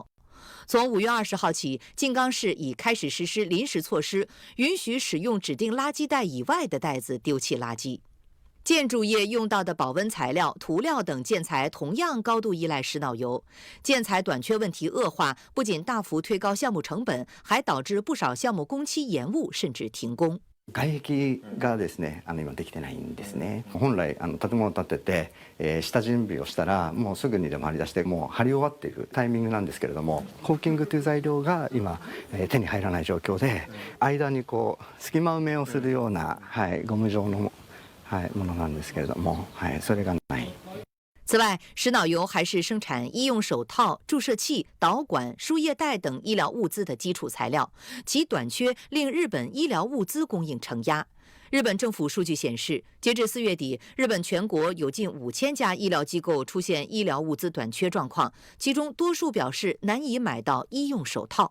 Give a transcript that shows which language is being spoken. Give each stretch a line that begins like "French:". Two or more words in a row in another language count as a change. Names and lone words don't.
Chinese: 從5月20號起，靜岡市已開始實施臨時措施，允許使用指定垃圾袋以外的袋子丟棄垃圾。建築業用到的保溫材料、塗料等建材同樣高度依賴石腦油，建材短缺問題惡化，不僅大幅推高項目成本，還導致不少項目工期延誤甚至停工。
Japanese: 外壁がですね、今できてないんですね。本来建物を建てて、下準備をしたらもうすぐにでも張り出してもう張り終わっているタイミングなんですけれども、コーキングという材料が今、手に入らない狀況で、間にこう隙間埋めをするような、ゴム状のものなんですけれども、それがない。
Chinese: 此外，石腦油還是生產醫用手套、注射器、導管、輸液帶等醫療物資的基礎材料，其短缺令日本醫療物資供應承壓。日本政府數據顯示，截至4月底，日本全國有近5000家醫療機構出現醫療物資短缺狀況，其中多數表示難以買到醫用手套。